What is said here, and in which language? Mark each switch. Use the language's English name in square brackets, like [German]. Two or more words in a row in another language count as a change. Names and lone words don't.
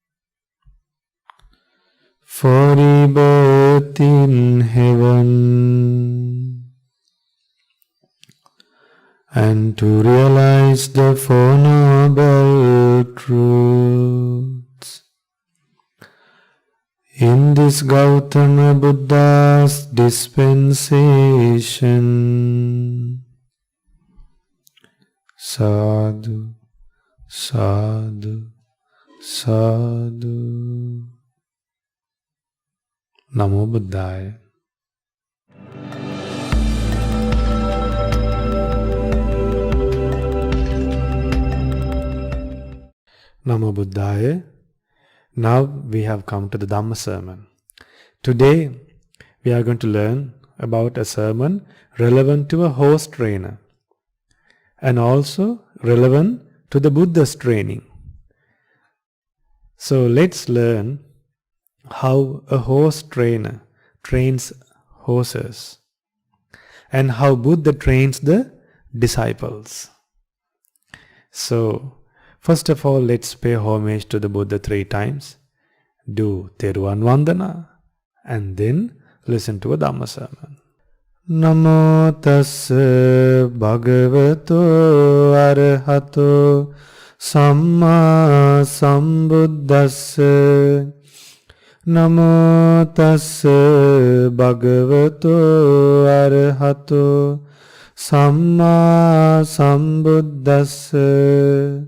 [English] for rebirth in heaven, and to realize the Four Noble Truths. In this Gautama Buddha's dispensation. [Pali] Sadhu, sadhu, sadhu. Namo Buddhaya. Namo Buddhaya. [English] Now we have come to the Dhamma Sermon. Today we are going to learn about a sermon relevant to a horse trainer and also relevant to the Buddha's training. So let's learn how a horse trainer trains horses and how Buddha trains the disciples. So first of all, let's pay homage to the Buddha 3 times. Do Theravada and then listen to a Dhamma sermon. [Pali] Namo tassa bhagavato arahato samma sambuddhassa. Namo tassa bhagavato arahato samma sambuddhassa.